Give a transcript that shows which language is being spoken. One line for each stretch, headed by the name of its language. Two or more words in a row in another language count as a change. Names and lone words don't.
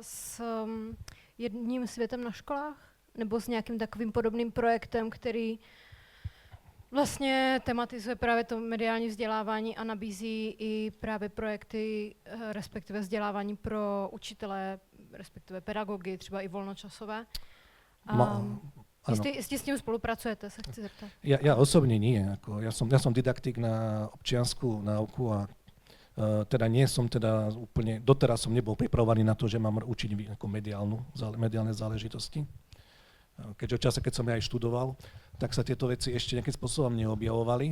Czech: s jedním světem na školách nebo s nějakým takovým podobným projektem, který vlastně tematizuje právě to mediální vzdělávání a nabízí i právě projekty, respektive vzdělávání pro učitele, respektive pedagogy, třeba i volnočasové. Jestli s tím spolupracujete, se chci zeptat.
Slovak: Ja osobne nie. Ja som didaktik na občiansku náuku a teda nie som úplne, doteraz som nebol pripravovaný na to, že mám učiť mediálne záležitosti. Keďže v čase, keď som ja aj študoval, tak sa tieto veci ešte nejakým spôsobom neobjavovali.